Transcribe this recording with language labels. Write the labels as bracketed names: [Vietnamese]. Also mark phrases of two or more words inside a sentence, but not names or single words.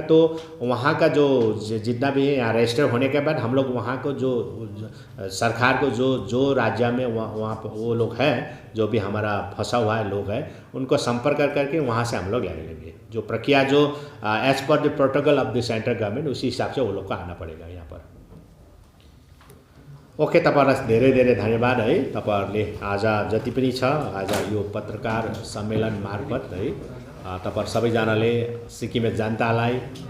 [Hindi] तो वहाँ का जो जितना भी यहाँ रजिस्टर होने के बाद हम लोग वहाँ को जो सरकार को जो राज्य में वहाँ वो लोग हैं जो भी हमारा फंसा हुआ है लोग है उनको संपर्क करके वहाँ से हम लोग ले लेंगे। जो प्रक्रिया जो [English] as per the protocol of the central government [Hindi] उसी हिसाब से वो लोग को आना पड़ेगा यहाँ पर। ओके, [Nepali] तपाईँहरूलाई धेरै धेरै धन्यवाद है। तपाईँहरूले आज जति पनि छ आज यो पत्रकार सम्मेलन मार्फत है तपाईँहरू सबैजनाले सिक्किमे जनतालाई